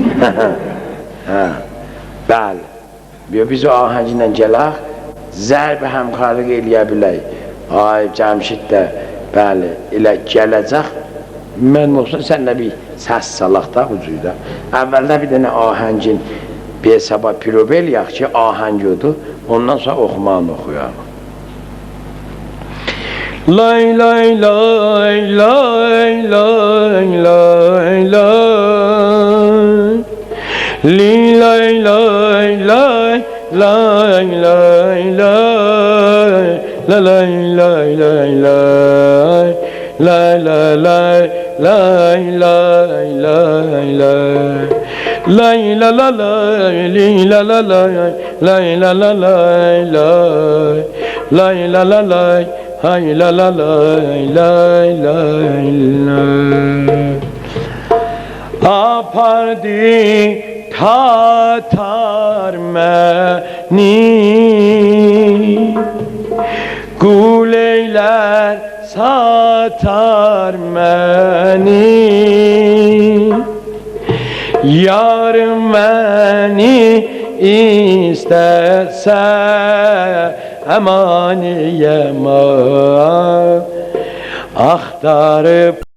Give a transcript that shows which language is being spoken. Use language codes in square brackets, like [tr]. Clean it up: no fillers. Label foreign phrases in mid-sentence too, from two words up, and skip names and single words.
[az] Bəli, biz o ahənglə gələk, zərb həmkarlıq eləyə bilək. Ay, Cəmşid də, bəli, elə gələcək. Mən olsun, sən də bir səs salaq da bu cüdə. Əvvəldə bir dənə ahəngin bir sabah pirobel yaq ki, ahəng odur, ondan sonra oxumağını oxuyaq. Lay lay lay lay lay lay lay li lay lay lay lay lay lay la lay lay lay lay lay lay lay lay lay lay lay lay la la lay li la la lay lay la la lay lay lay la la lay hay la la lay lay lay lay apardı Tatar məni Quleylər satar məni Yarım məni istəsə Əmaniyəm axtarıb